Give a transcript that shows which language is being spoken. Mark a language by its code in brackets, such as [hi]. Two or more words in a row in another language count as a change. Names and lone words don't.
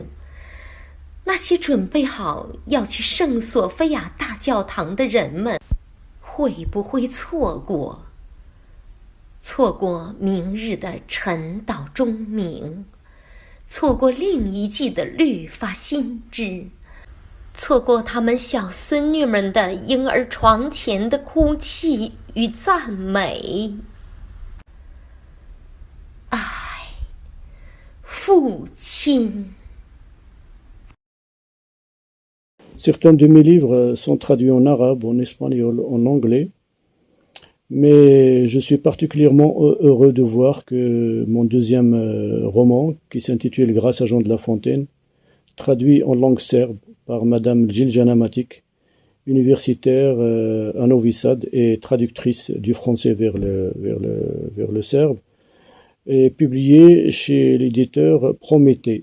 [zh] 那些准备好要去圣索菲亚大教堂的人们，会不会错过明日的晨祷钟鸣，错过另一季的律法新知，错过他们小孙女们的婴儿床前的哭泣与赞美？父亲。 [fr] Certains de mes livres sont traduits en arabe, en espagnol, en anglais, mais je suis particulièrement heureux de voir que mon deuxième roman, qui s'intitule Grâce à Jean de La Fontaine, traduit en langue serbe par Madame Jiljana Matic, universitaire à Novi Sad et traductrice du français vers le serbe, est publié chez l'éditeur Prométhée.